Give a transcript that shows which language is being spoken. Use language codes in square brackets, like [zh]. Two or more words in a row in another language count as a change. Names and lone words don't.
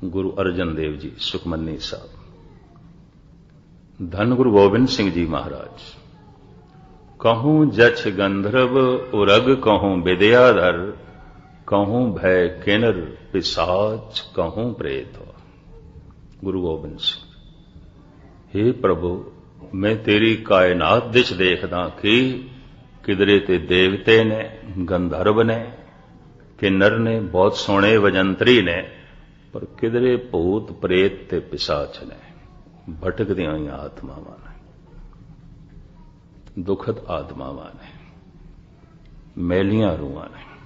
[pa] ਗੁਰੂ ਅਰਜਨ ਦੇਵ ਜੀ ਸੁਖਮਨੀ ਸਾਹਿਬ, ਧੰਨ ਗੁਰੂ ਗੋਬਿੰਦ ਸਿੰਘ ਜੀ ਮਹਾਰਾਜ। ਕਹੂੰ ਜੱਛ ਗੰਧਰਬ ਉਰਗ, ਕਹੂੰ ਬਿਦਿਆਧਰ, ਕਹੂੰ ਭਯ ਕਿੰਨਰ ਪਿਸ਼ਾਚ, ਕਹੂੰ ਪ੍ਰੇਤ। ਗੁਰੂ ਗੋਬਿੰਦ ਸਿੰਘ, ਹੇ ਪ੍ਰਭੂ ਮੈਂ ਤੇਰੀ ਕਾਇਨਾਤ ਦਿਚ ਦੇਖਦਾ ਕਿ ਕਿਧਰੇ ਤੇ ਦੇਵਤੇ ਨੇ, ਗੰਧਰਬ ਨੇ, ਕਿੰਨਰ ਨੇ, ਬਹੁਤ ਸੋਹਣੇ ਵਜੰਤਰੀ ਨੇ, ਪਰ ਕਿਧਰੇ ਭੂਤ ਪ੍ਰੇਤ ਤੇ ਪਿਸ਼ਾਚ ਨੇ, ਭਟਕਦੀਆਂ ਹੀ ਆਤਮਾਵਾਂ ਨੇ, ਦੁਖਦ ਆਤਮਾਵਾਂ ਨੇ, ਮੈਲੀਆਂ ਰੂਹਾਂ ਨੇ।